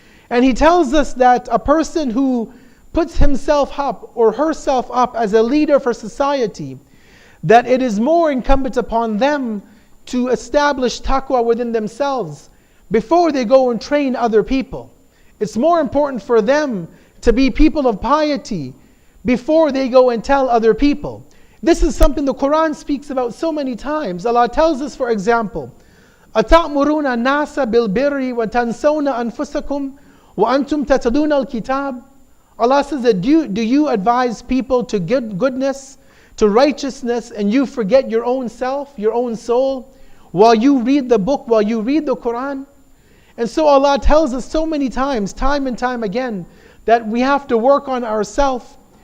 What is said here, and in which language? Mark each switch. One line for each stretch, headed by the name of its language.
English: And he tells us that a person who puts himself up or herself up as a leader for society, that it is more incumbent upon them to establish taqwa within themselves before they go and train other people. It's more important for them to be people of piety before they go and tell other people. This is something the Quran speaks about so many times. Allah tells us, for example,
Arabic: أَتَأْمُرُونَ النَّاسَ بِالْبِرِّ وَتَنْسَوْنَ أَنفُسَكُمْ وَأَنْتُمْ تَتْلُونَ الْكِتَابِ.
English: Allah says that do you advise people to goodness, to righteousness, and you forget your own self, your own soul, while you read the book, while you read the Quran? And so Allah tells us so many times, time and time again, that we have to work on ourselves.